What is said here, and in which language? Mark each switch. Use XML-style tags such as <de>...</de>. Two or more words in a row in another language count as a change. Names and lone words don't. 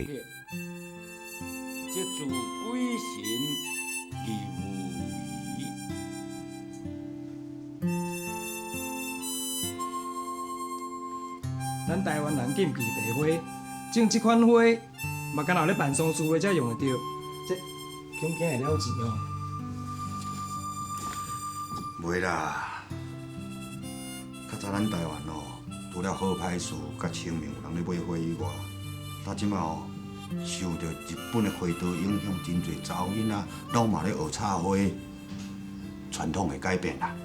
<nan>这自鬼神而无疑。咱台湾人禁忌白花，种这款花，嘛敢若咧办丧事的才用得着。这恐惊会了钱哦。袂啦，较早咱台湾除了好歹事甲清明有人咧买花以外，到即马受到日本的花刀影响，真侪查某囡仔拢嘛咧学插花，传统会改变啦。</nan>